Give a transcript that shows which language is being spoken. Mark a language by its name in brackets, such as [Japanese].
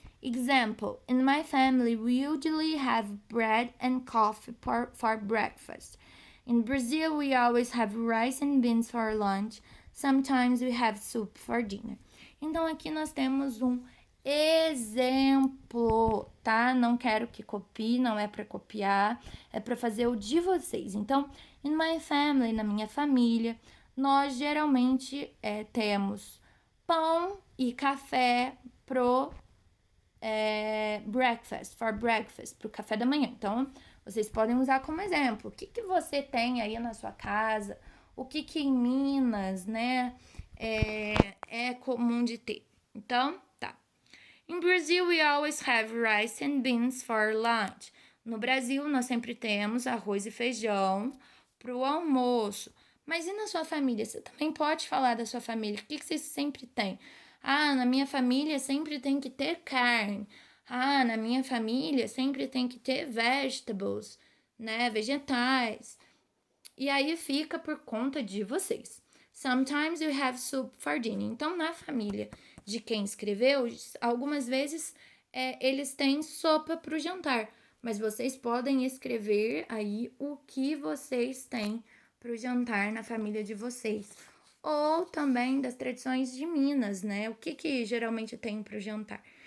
[English] Example, in my family, we usually have bread and coffee for breakfast. In Brazil, we always have rice and beans for lunch. Sometimes we have soup for dinner. [Portuguese] Então, aqui nós temos um exemplo, tá? Não quero que copie, não é para copiar, é para fazer o de vocês. Então, [English] in my family, [Portuguese] na minha família, nós geralmente temos pão e café pro breakfast, [English] for breakfast, [Portuguese] pro café da manhã. Então, vocês podem usar como exemplo. O que você tem aí na sua casa? O que em Minas, né, é comum de ter? Então, tá. [English] In Brazil, we always have rice and beans for lunch. [Portuguese] No Brasil, nós sempre temos arroz e feijão pro almoço. Mas e na sua família? Você também pode falar da sua família. O que vocês sempre têm? Ah, na minha família sempre tem que ter carne. Ah, na minha família sempre tem que ter vegetables, né? Vegetais. E aí fica por conta de vocês. [English] Sometimes you have soup for dinner. [Portuguese] Então, na família de quem escreveu, algumas vezes eles têm sopa para o jantar. Mas vocês podem escrever aí o que vocês têm para o jantar na família de vocês. Ou também das tradições de Minas, né? O que geralmente tem para o jantar.